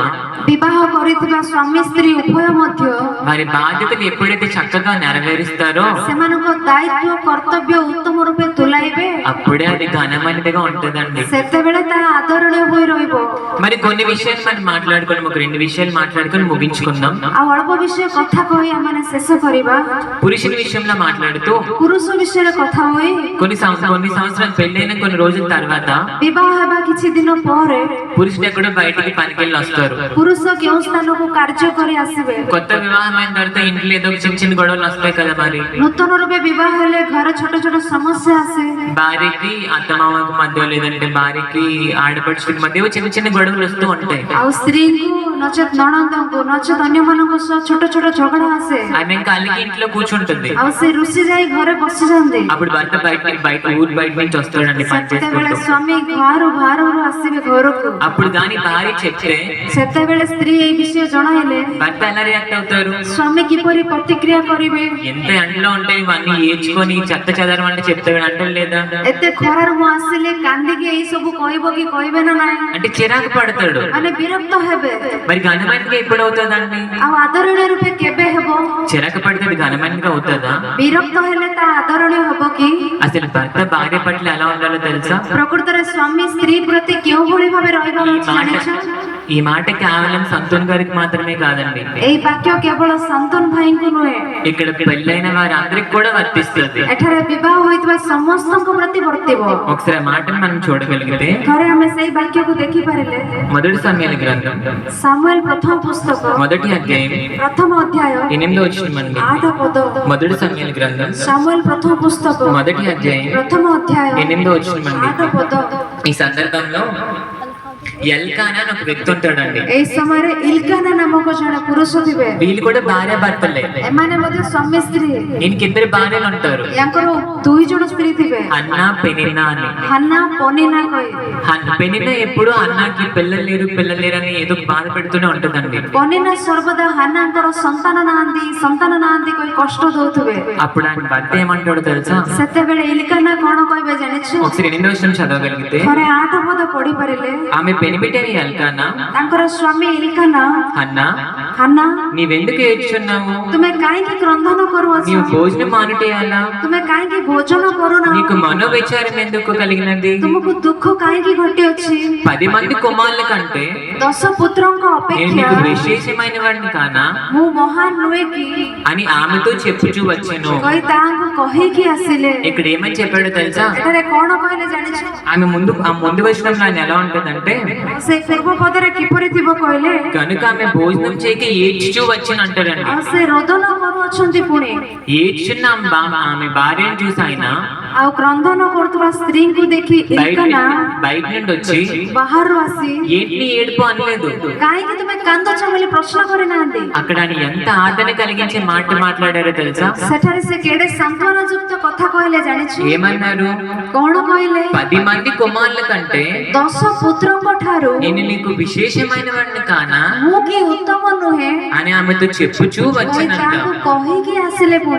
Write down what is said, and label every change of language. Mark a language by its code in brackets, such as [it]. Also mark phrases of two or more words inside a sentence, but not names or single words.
[or] ବିବାହ କରିଥିବା ସ୍ୱାମୀ ସ୍ତ୍ରୀ ଉଭୟ ମଧ୍ୟ [te] వారి బాధ్యతలు ఎప్పుడైతే చక్కగా నెరవేరుస్తారో [or] ସେମାନଙ୍କ ଦାୟିତ୍ୱ କର୍ତ୍ତବ୍ୟ ଉତ୍ତମ ରୂପେ ତୁଲାଇବେ, [te] అప్పుడే అది ఘనమైనదిగా ఉంటుందండి. [or] ସେତେବେଳେ ତାହା ଆଦରଣୀୟ ହୋଇ ରହିବ। [te] మరి కొన్ని విషయాలు మనం మాట్లాడుకుని ఒక 2 విషయాలు మాట్లాడుకొని ముగించుకుందాం. [or] ଆଉ ଅଳ୍ପ ବିଷୟ କଥା କହି ଆମେ ଶେଷ କରିବା। [te] పురుషుల విషయంలో మాట్లాడుతూ [or] ପୁରୁଷ ବିଷୟରେ କଥା ହୋଇ [te] కొన్ని సంవత్సరాలు పెళ్ళైన కొన్ని రోజుల తర్వాత [or] ବିବାହ ହେବା କିଛି ଦିନ ପରେ [te] పురుషుడు ఎక్కడో బయటికి పనికెళ్ళి వస్తారు. [or] ପୁରୁଷ କେଉଁ ସ୍ଥାନକୁ କାର୍ଯ୍ୟ କରି ଆସିବେ। [te] కొత్త వివాహం అయిన తర్వాత ఇంట్లో ఏదో చిన్న చిన్న గొడవలు వస్తాయి కదా. మరి [or] ନୂତନ ରୂପେ ବିବାହ ହେଲେ ଘରେ ଛୋଟ ଛୋଟ ସମସ୍ୟା ଆସେ। [te] భార్యకి అత్తమామకు మధ్య లేదంటే భార్యకి ఆడపడుచుకి మధ్య చిన్న చిన్న గొడవలు వస్తూ ఉంటాయి. [or] ଆଉ స్త్రీଙ୍କୁ ନଚେତ ନଣନ୍ଦଙ୍କୁ ନଚେତ ଅନ୍ୟମାନଙ୍କ ସହ ଛୋଟ ଛୋଟ ଝଗଡ଼ା ଆସେ। [te] ఆమె కలిగి ఇంట్లో కూర్చుంటుంది. [or] ଆଉ ସେ ରୁଷି ଯାଇ ଘରେ ବସିଯାନ୍ତି। [te] అప్పుడు భర్త ఊరు బయట నుంచి వస్తాడండి పని [or] ସେତେବେଳେ [te] చేసుకుంటూ. [or] ସ୍ୱାମୀ ବାହାରୁ ଆସିବେ ଘରକୁ। [te] అప్పుడు దాని భార్య చెప్తే [or] ସେତେବେଳେ ସ୍ତ୍ରୀ ଏଇ ବିଷୟ ଜଣାଇଲେ [te] భర్త ఎలా రియాక్ట్ అవుతారు? [or] ସ୍ୱାମୀ କିପରି ପ୍ରତିକ୍ରିୟା କରିବେ? [te] ఎంత ఎండలో ఉంటే ఇవన్నీ ఏడ్చుకొని చెత్త చదవమంటే చెప్తాడు అంటాడు లేదా? [or] ଏତେ ଖରାରୁ ମୁଁ ଆସିଲେ କାନ୍ଦିକି ଏଇ ସବୁ କହିବ କି କହିବେ ନା ନାହିଁ? [te] అంటే చిరాకు పడతాడు. [or] ମାନେ ବିରକ୍ତ ହେବେ। [te] మరి ఘనమైనదిగా ఎప్పుడు అవుతుందండి? [or] ଆଉ ଆଦରଣୀୟ ରୂପେ କେବେ ହେବ? [te] చిరాకు పడితే అది ఘనమైనదిగా అవుతుందా? [or] ବିରକ୍ତ ହେଲେ ତା ଆଦରଣୀୟ ହେବ କି? [te] అసలు భర్త భార్య పట్ల ఎలా ఉండాలో తెలుసా? [or] ପ୍ରକୃତରେ ସ୍ୱାମୀ ସ୍ତ୍ରୀ ପ୍ରତି କେଉଁ ଭଳି ଭାବେ ରହିବାର ଅଛି ଜାଣିଛ? [te] ఈ మాట కేవలం సంతోన్ గారికి మాత్రమే కాదండి, [or] ଏଇ ବାକ୍ୟ କେବଳ ଶାନ୍ତନୁ ଭାଇଙ୍କୁ ନୁହେଁ, [te] ఇక్కడ పెళ్ళైన వారందరికి కూడా వర్తిస్తుంది. [or] ଏଠାରେ ବିବାହ ହୋଇଥିବା ସମସ୍ତଙ୍କ ପ୍ରତି ବର୍ତ୍ତିବ। [te] ఒకసారి ఆ మాటను మనం చూడగలిగితే [or] ଥରେ ଆମେ ସେଇ ବାକ୍ୟକୁ ଦେଖିପାରିଲେ [te] మొదటి సమయాల గ్రంథం [or] ସାମୁଏଲ ପ୍ରଥମ పుస్తକ [te] మొదటి అధ్యాయం [or] ପ୍ରଥମ ଅଧ୍ୟାୟ [te] 8వ వచనం అండి. [or] 8 ପଦ। [te] మొదటి సమయాల గ్రంథం [or] ସାମୁଏଲ ପ୍ରଥମ పుస్తକ [te] మొదటి అధ్యాయం [or] ପ୍ରଥମ ଅଧ୍ୟାୟ [te] 8వ వచనం అండి. [or] 8 ପଦ। [te] ఈ సందర్భంలో ఎల్కానా అని ఒక వ్యక్తి ఉంటాడండి. [or] ଏଇ ସମୟରେ ଇଲକାନା ନାମକ ଜଣେ ପୁରୁଷ ଥିବେ। [te] వీళ్ళు కూడా భార్య భర్తలే. [or] ଏମାନେ ମଧ୍ୟ ସ୍ୱାମୀ ସ୍ତ୍ରୀ। [te] ఈయనకి ఇద్దరు భార్యలు ఉంటారు, [or] ୟାଙ୍କର 2 ଜଣ ସ୍ତ୍ରୀ ଥିବେ, [te] అన్నా పెనిన్నా అని. [or] హన్నా పనిన్నా କହି। [te] పెనిన్నా ఎప్పుడు అన్నాకి పిల్లలు లేరు అని ఏదో బాధ పెడుతూనే ఉంటుందండి. [or] ପନିନା ସର୍ବଦା ହାନ୍ନାଙ୍କର ସନ୍ତାନ ନାହାନ୍ତି କହି କଷ୍ଟ ଦଉଥିବେ। [te] అప్పుడు ఆయన భర్త ఏమంటాడు తెలుసా? [or] ସେତେବେଳେ ଇଲକାନା କଣ କହିବେ ଜାଣିଛୁ? [te] ఒకసారి 8వ వచనం చదవగలిగితే, [or] ଥରେ 8 ପଦ ପଢି ପାରିଲେ [te] ఆమె పెనిమిటని ఎల్కానా [or] ତାଙ୍କର ସ୍ୱାମୀ ଇଲକାନା, [te] అన్నా [or] ହାନ୍ନା [te] నీవెందుకు ఏడ్చున్నావు? [or] ତୁମେ କାହିଁକି କ୍ରନ୍ଦନ କରୁଅଛ? [te] నీవు భోజనం మానుటేయాలా? [or] ତୁମେ କାହିଁକି ଭୋଜନ କରୁନା? [te] నీకు మనోవిచారం ఎందుకు కలిగినది? [or] ତୁମକୁ ଦୁଃଖ କାହିଁକି ଘଟିଅଛି? [te] 10 మంది కుమారుల కంటే [or] 10 పుత్ରଙ୍କ [te] నేను [or] ଅପେକ୍ଷା [te] నీకు విశేషమైన వాడిని కానా [or] ମୁଁ ମହାନ ନୁହେଁ କି [te] అని ఆమెతో చెప్పుచూ వచ్చెను. [or] କହି ତାହାଙ୍କୁ କହିକି ଆସିଲେ। [te] ఇక్కడ ఏమని చెప్పాడో తెలుసా? [or] ଏଠାରେ କଣ କହିଲେ ଜାଣିଛୁ? [te] ఆమె ముందు వచనంలో ఆయన ఎలా ఉంటుందంటే, [or] ସେ ପୂର୍ବ ପଦରେ କିପରି ଥିବ କହିଲେ, [te] కనుక ఆమె భోజనం చేయక ఏడ్చుచూ వచ్చి అంటాడండి. [or] ଆଉ ସେ ରୋଦନ କରୁଅଛନ୍ତି ପୁଣି। [te] ఏడ్చున్న ఆమె భార్యను చూసి ఆయన [or] ଆଉ କ୍ରନ୍ଦନ କରୁଥିବା ସ୍ତ୍ରୀଙ୍କୁ ଦେଖି ଇଲକାନା [te] బయట నుండి వచ్చి [or] ବାହାରୁ ଆସି [te] ఏంటి నీ ఏడుపు అనలేదు. [or] କାହିଁକି ତୁମେ କାନ୍ଦୁଛ ବୋଲି ପ୍ରଶ୍ନ କରିନାହାନ୍ତି। [te] అక్కడ ఆయన ఎంత ఆదరణ కలిగించే మాట మాట్లాడారో తెలుసా? [or] ସେଠାରେ ସେ କେଡେ ସାନ୍ତ୍ୱନା ଯୁକ୍ତ କଥା କହିଲେ ଜାଣିଛୁ? [te] ఏమన్నారు? [or] କଣ କହିଲେ? [te] 10 మంది కుమారుల కంటే [or] 10 పుత్ରଙ୍କ ଠାରୁ [te] నేను నీకు విశేషమైన వాడిని కానా [or] ମୁଁ କି ଉତ୍ତମ ନୁହେଁ [te] అని ఆమెతో చెప్పుచూ [or] କହି [te] వచ్చానంట. [or] ତାହାଙ୍କୁ କହିକି ଆସିଲେ ପୁଣି।